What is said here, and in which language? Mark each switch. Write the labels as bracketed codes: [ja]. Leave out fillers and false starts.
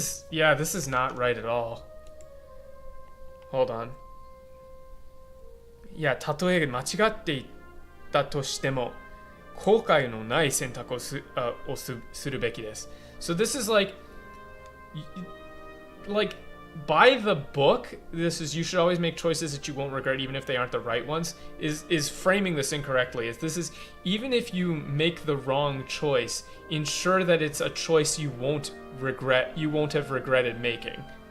[en] Yeah, this is not right at all. Hold on. [ja] いや、たとえ間違っていたとしても、後悔のない選択をするべきです。 [en] So this is like by the book, this is you should always make choices that you won't regret even if they aren't the right ones, is framing this incorrectly. This is even if you make the wrong choice, ensure that it's a choice you won't have regretted making.